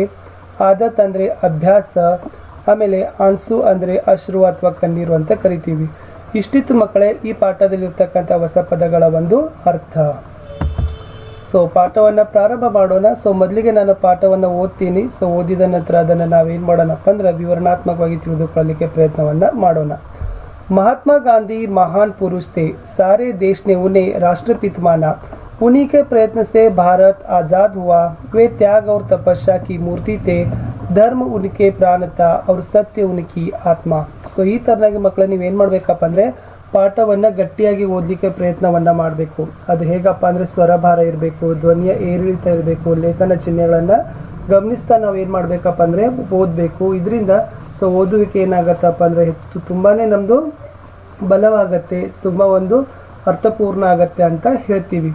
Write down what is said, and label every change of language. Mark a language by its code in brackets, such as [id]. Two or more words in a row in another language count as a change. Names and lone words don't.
[kn] ಆದತ್ ಅಂದ್ರೆ ಅಭ್ಯಾಸ, ಆಮೇಲೆ ಆನ್ಸು ಅಂದ್ರೆ ಅಶ್ರು ಅಥವಾ ಕಣ್ಣೀರು ಅಂತ ಕರಿತೀವಿ। ಇಷ್ಟಿತ್ತು ಮಕ್ಕಳೇ ಈ ಪಾಠದಲ್ಲಿರ್ತಕ್ಕಂಥ ಹೊಸ ಪದಗಳ ಒಂದು ಅರ್ಥ। ಪಾಠವನ್ನು ಪ್ರಾರಂಭ ಮಾಡೋಣ। ಮೊದಲಿಗೆ ನಾನು ಪಾಠವನ್ನು ಓದ್ತೀನಿ। ಓದಿದ ನಂತರ ಅದನ್ನು ನಾವೇನು ಮಾಡೋಣಪ್ಪ ಅಂದ್ರೆ ವಿವರಣಾತ್ಮಕವಾಗಿ ತಿಳಿದುಕೊಳ್ಳಲಿಕ್ಕೆ ಪ್ರಯತ್ನವನ್ನು ಮಾಡೋಣ। [hi] महात्मा गांधी महान पुरुष थे, सारे देश ने उन्हें राष्ट्रपित माना। उन्हीं के प्रयत्न से भारत आज़ाद हुआ। वे त्याग और तपस्या की मूर्ति थे, धर्म उनके प्राण था और सत्य उनकी आत्मा। [kn] ಈ ತರನಾಗಿ ಮಕ್ಕಳು ನೀವೇನು ಮಾಡಬೇಕಪ್ಪ ಅಂದರೆ ಪಾಠವನ್ನು ಗಟ್ಟಿಯಾಗಿ ಓದಲಿಕ್ಕೆ ಪ್ರಯತ್ನವನ್ನು ಮಾಡಬೇಕು। ಅದು ಹೇಗಪ್ಪ ಅಂದರೆ ಸ್ವರಭಾರ ಇರಬೇಕು, ಧ್ವನಿಯ ಏರಿಳಿತ ಇರಬೇಕು, ಲೇಖನ ಚಿಹ್ನೆಗಳನ್ನು ಗಮನಿಸ್ತಾ ನಾವು ಏನು ಮಾಡಬೇಕಪ್ಪ ಅಂದರೆ ಓದಬೇಕು। ಇದರಿಂದ ಓದುವಿಕೆ ಏನಾಗತ್ತಪ್ಪ ಅಂದರೆ ತುಂಬಾ ನಮ್ಮದು ಬಲವಾಗತ್ತೆ, ತುಂಬ ಒಂದು ಅರ್ಥಪೂರ್ಣ ಆಗತ್ತೆ ಅಂತ ಹೇಳ್ತೀವಿ।